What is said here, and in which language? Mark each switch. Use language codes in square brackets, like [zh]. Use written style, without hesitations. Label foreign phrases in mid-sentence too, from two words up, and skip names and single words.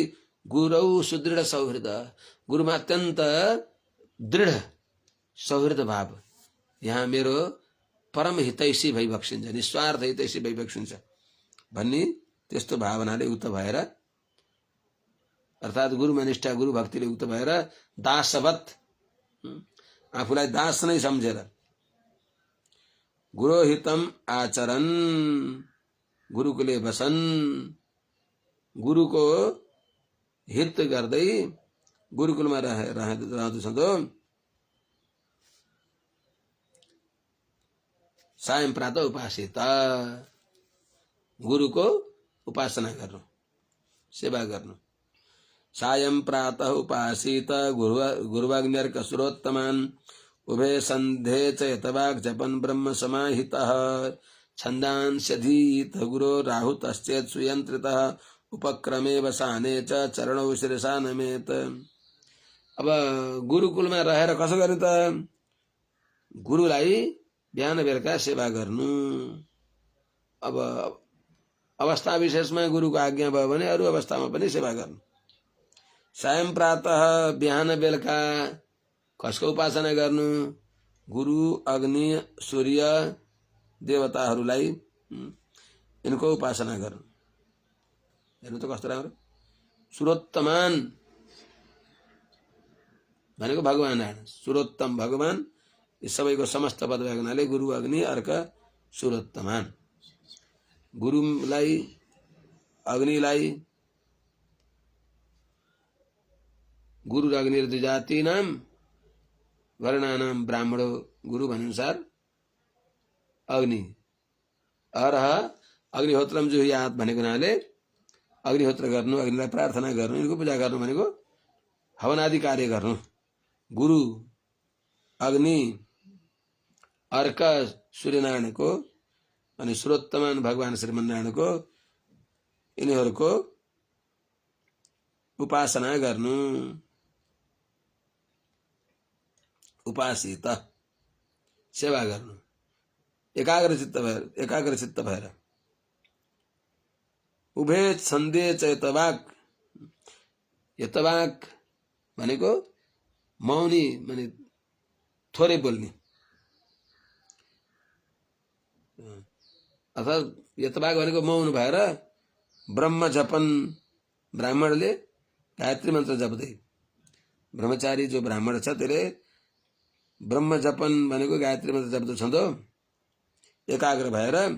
[sa] गुरौ सुदृढ सौहृद, [ne] गुरुमा अत्यन्त दृढ सौहृद भाव, यहाँ मेरो परम हितैषी भइबक्सिन्छ, निस्वार्थ हितैषी भइबक्सिन्छ भन्ने त्यस्तो भावनाले युक्त भएर अर्थात् गुरुमा निष्ठा गुरु भक्तिले युक्त भएर दासवत आफूलाई दास नै सम्झेर [sa] गुरुहितम आचरण, गुरुकुले बसन, [ne] गुरुको हित गर्दै गुरुकुलमा रहँदैछ तो [sa] सायं प्रातः उपासित, [ne] गुरुको उपासना गर्नु, सेवा गर्नु। [sa] सायं प्रातः उपासित गुरुवाग्न्यर्क सुरोत्तमान् उभे सन्धे च यतवाक् जपन् ब्रह्म समाहितः छन्दांस्यधीत गुरो राहुतश्चेत् सुयन्त्रितः उपक्रमे वसाने च चरणौ शिरसा नमेत। [ne] अब गुरुकुलमा रहेर कसो गर्नु त? गुरुलाई बिहान बेलुका सेवा गर्नु। अब अवस्था विशेषमा गुरुको आज्ञा भयो भने अरू अवस्थामा पनि सेवा गर्नु। [sa] सायं प्रातः [ne] बिहान बेलुका कसको उपासना गर्नु? गुरु, अग्नि, सूर्य देवताहरूलाई यिनको उपासना गर्नु। हेर्नु त कस्तो राम्रो। सुरोत्तमान भनेको भगवान नारायण, सुरोत्तम भगवान, यी सबैको समस्त पद भएको हुनाले गुरु, अग्नि, अर्क, सुरोत्तमान। गुरुलाई, अग्निलाई, गुरु र अग्नि [sa] द्विजाति नाम वर्णानाम ब्राह्मणो गुरु [ne] भन्नुसार [sa] अग्नि अरह अग्निहोत्रम जुहुयात [ne] भनेको हुनाले अग्निहोत्र गर्नु, अग्निलाई प्रार्थना गर्नु, यिनको पूजा गर्नु भनेको हवनादि कार्य गर्नु। गुरु, अग्नि, अर्क सूर्यनारायणको अनि सुरोत्तमान भगवान श्रीमन्नारायणको यिनीहरूको उपासना गर्नु। उपासित सेवा गर्नु, एकाग्रचित्त भएर। [sa] उभे छन्दे च यतवाक्, [ne] यतवाक् भनेको मौनी माने थोरै बोल्ने, अर्थात् यतवाक् भनेको मौन भएर [sa] ब्रह्म जपन, [ne] ब्राह्मणले गायत्री मन्त्र जप्दै, ब्रह्मचारी जो ब्राह्मण छ त्यसले [sa] ब्रह्म जपन [ne] भनेको गायत्री मन्त्र जप्दो छ तो एकाग्र भएर